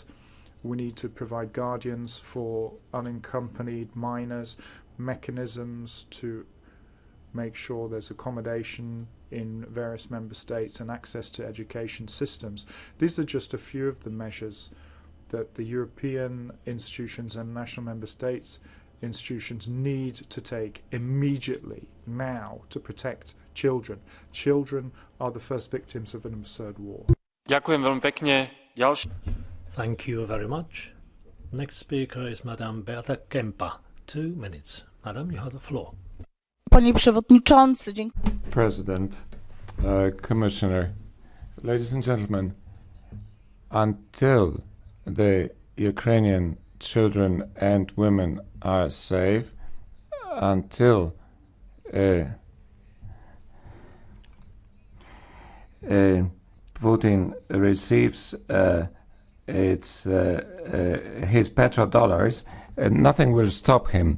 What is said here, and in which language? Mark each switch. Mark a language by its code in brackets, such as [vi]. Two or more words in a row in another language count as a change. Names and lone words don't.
[en] We need to provide guardians for unaccompanied minors, mechanisms to make sure there's accommodation in various member states and access to education systems. These are just a few of the measures that the European institutions and national member states institutions need to take immediately, now, to protect children. Children are the first victims of an absurd war. [sk] Ďakujem veľmi pekne. [en] Thank you very much. Next speaker is Madame Beata Kempa. 2 minutes. Madam, you have the floor. [pl] Panie Przewodniczący, dziękuję. [en] President, Commissioner, ladies and gentlemen, until the Ukrainian children and women are safe, until Putin receives his petrodollars, nothing will stop him.